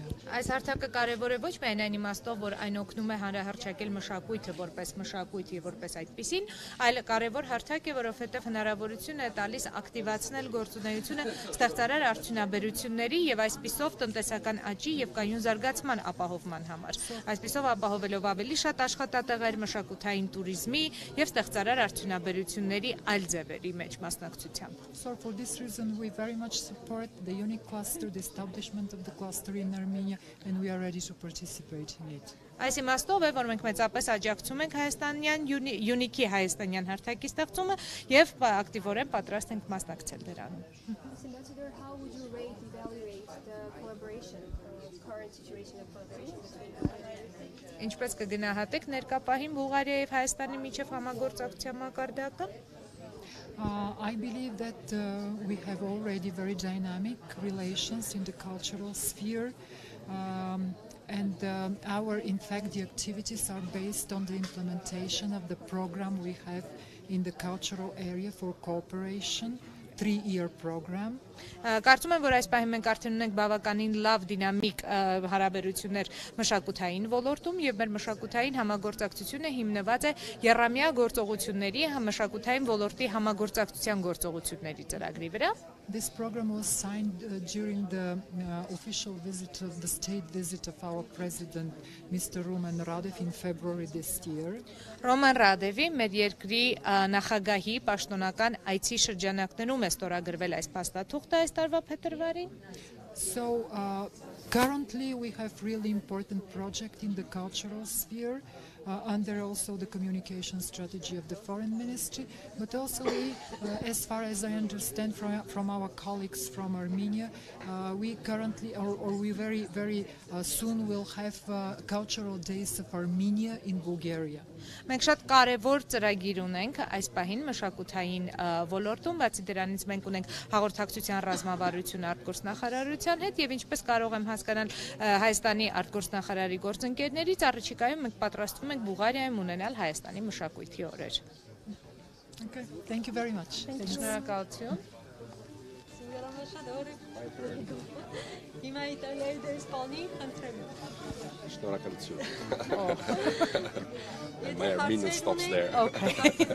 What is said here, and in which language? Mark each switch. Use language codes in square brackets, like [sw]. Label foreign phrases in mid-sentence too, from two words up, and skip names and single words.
[hy] Այս հարթակը կարևոր է ոչ միայն այն իմաստով, որ այն օգնում է հանրահռչակել մշակույթը որպես մշակույթ եւ որպես այդպիսին, այլ կարևոր հարթակ է, որովհետեւ հնարավորություն է տալիս ակտիվացնել գործունեությունը ստեղծարար արդյունաբերությունների եւ այսպիսով տնտեսական աճի եւ կայուն զարգացման ապահովման համար։ Այսպիսով ապահովելով ավելի շատ աշխատատեղեր, մշակութային туриզմի եւ ստեղծարար արդյունաբերությունների այլ ձևերի մեջ մասնակցությամբ։ [en] So for this reason we very much support the unique cluster, the establishment of the cluster in Armenia, and we are ready to participate in it. [hy] Այս իմաստով է, որ մենք մեծապես աջակցում ենք հայաստանյան յունիկի հայաստանյան հարթակի ստեղծումը եւ ակտիվորեն պատրաստ ենք մասնակցել դրանում։ [en] Ambassador, how would you evaluate the collaboration, current situation of collaboration between [hy] Ինչպես կգնահատեք ներկա պահին Բուլղարիայի եւ Հայաստանի միջև համագործակցության մակարդակը։ [en] I believe that we have already very dynamic relations in the cultural sphere, and in fact, the activities are based on the implementation of the program we have in the cultural area for cooperation, 3-year program. [hy] Կարծում եմ, որ այս պահին մենք արդեն ունենք բավականին լավ դինամիկ հարաբերություններ մշակութային ոլորտում եւ մեր մշակութային համագործակցությունը հիմնված է եռամյա գործողությունների մշակութային ոլորտի համագործակցության գործողությունների ծրագրի վրա։ [en] This program was signed during the official visit of the state visit of our president, Mr. Roman Radev, in February this year. [hy] Roman Radevի մեր երկրի նախագահի պաշտոնական այցի շրջանակներում է ստորագրվել այս փաստաթուղթը այս տարվա փետրվարին։ [en] So currently we have really important project in the cultural sphere under also the communication strategy of the foreign ministry, but also we, as far as I understand from our colleagues from Armenia, we currently or we very soon will have cultural days of Armenia in Bulgaria. [hy] Մենք շատ կարևոր ծրագիր ունենք այս պահին մշակութային ոլորտում, բացի դրանից մենք ունենք հաղորդակցության ռազմավարություն արտգործնախարարության հետ եւ ինչպես կարող եմ հասկանալ Հայաստանի արտգործնախարարի գործընկերներից առաջիկայում մենք պատրաստվում ենք Բուլղարիայում ունենալ Հայաստանի մշակույթի օրեր։ [en] Okay, thank you very much. [hy] Շնորհակալություն։ Հիմա Իտալիայի դեսպանի խնդրեմ։ Շնորհակալություն. [en] My Armenian stops there. Okay.